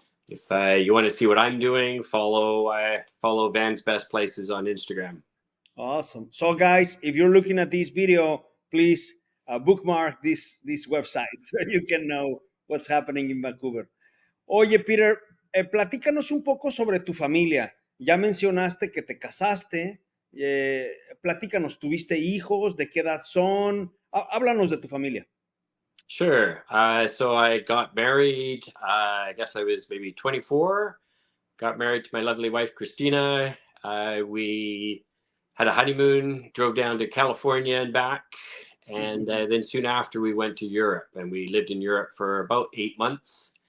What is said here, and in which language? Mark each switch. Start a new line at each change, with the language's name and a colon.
English: If you want to see what I'm doing, follow Van's Best Places on Instagram. Awesome. So guys, if you're looking at this video, please bookmark this website so you can know what's happening in Vancouver.
Spanish: Oye, Peter, platícanos un poco sobre tu familia. Ya mencionaste que te casaste. Platícanos, ¿tuviste hijos? ¿De qué edad son? Háblanos de tu familia.
English: Sure. So I got married, I guess I was maybe 24. Got married to my lovely wife, Christina. We had a honeymoon, drove down to California and back. And then soon after, we went to Europe, and we lived in Europe for about 8 months.